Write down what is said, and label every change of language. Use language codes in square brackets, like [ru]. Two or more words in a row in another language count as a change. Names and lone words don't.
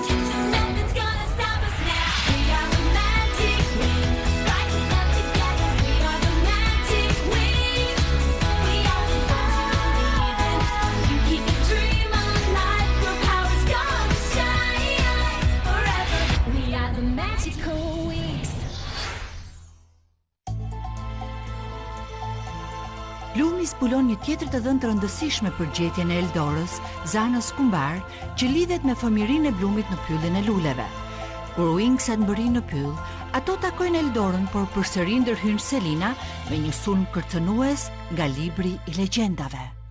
[en] Nothing's gonna stop us now. We are the magic wings, rising up together. We are the magic wings. We are the ones who believe in. You keep your dream alive. Your power's gonna shine forever. We are the magical wings. [sq] Lumi zbulon një tjetër të dhënë të rëndësishme për gjetjen e Eldorës, zanës kumbar, që lidhet me fëmirinë e Blumit në pyllin e luleve. Kur Wingsat mbërrin në pyll, ato takojnë Eldorën, por përsëri ndërhyn Selina me një sulm kërcënues nga libri i legjendave.